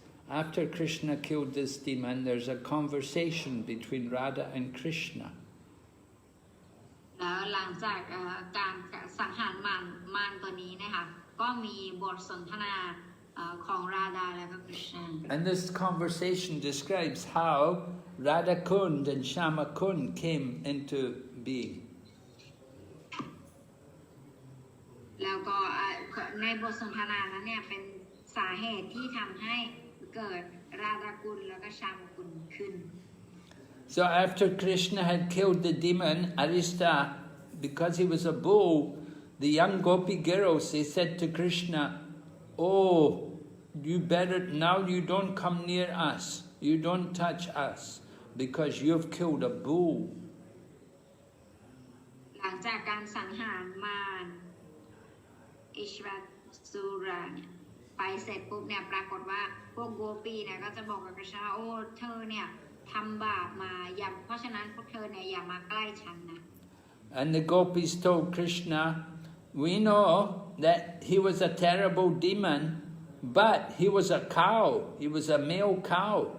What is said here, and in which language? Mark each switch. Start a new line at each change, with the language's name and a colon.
English: After Krishna killed this demon, there's a conversation between Radha and Krishna.
Thai: แล้วหลังจากการสังหารมารตัวนี้นะคะก็มีบทสนทนาของราดาและก็กฤษณะ
English: And this conversation describes how Radha Kund and Shama Kund came into being.
Thai: แล้วก็ในบทสนทนานั้นเนี่ยเป็นสาเหตุที่ทำให้เกิดราดากุลแล้วก็ชามกุลขึ้น
English: So after Krishna had killed the demon Arista, because he was a bull, the young gopi girls, they said to Krishna, "Oh, you better now you don't come near us, you don't touch us, because you've killed a bull."
Thai: หลังจากการสังหารมารอิชวัตสุราเนี่ยไปเสร็จปุ๊บเนี่ยปรากฏว่าพวกโกปีเนี่ยก็จะบอกกับกฤษณะโอ้เธอเนี่ยทำบาปมาเพราะฉะนั้นพวกเธอเนี่ยอย่ามาใกล้ฉันนะ
English: And the gopis told Krishna, "We know that he was a terrible demon, but he was a cow, he was a male cow.